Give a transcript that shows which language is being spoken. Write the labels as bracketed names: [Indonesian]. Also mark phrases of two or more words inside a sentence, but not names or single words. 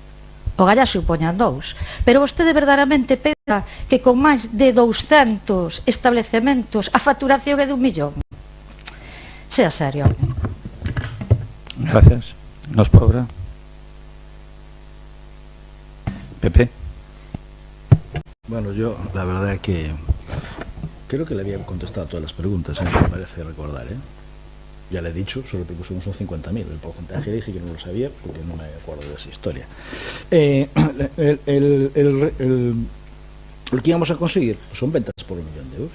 [Galician] O Gallá supoñan 2, pero vostede verdadeiramente pensa que con máis de 200 establecementos a facturación é de 1 millón? [Spanish] Sea serio. Gracias. Nos pobra. Pepe. Bueno, yo la verdad es que creo que le había contestado a todas las preguntas, me parece recordar, Ya le he dicho, solo que pusimos un 50.000. El porcentaje dije que no lo sabía porque no me acuerdo de esa historia. Lo que íbamos a conseguir pues son ventas por 1 millón de euros.